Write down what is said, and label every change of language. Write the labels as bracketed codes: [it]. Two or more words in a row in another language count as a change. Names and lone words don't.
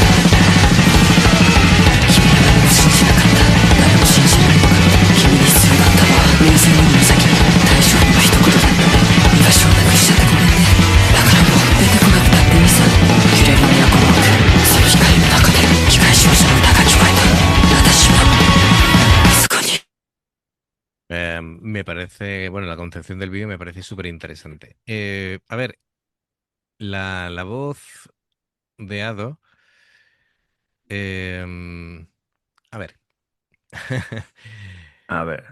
[ja] 君は何も信じなかった誰も信じられなかった君に必要だったのは目線よりも先に大丈夫の一言だった居場所をなくしちゃってごめんねだからもう出てこなくたっていいさ揺れる都の奥その光の中で機械少女の歌が聞こえた私はそこに [es] Me parece, bueno, la concepción del vídeo me parece súper interesante. A ver, la voz de Ado, em, a ver, A ver,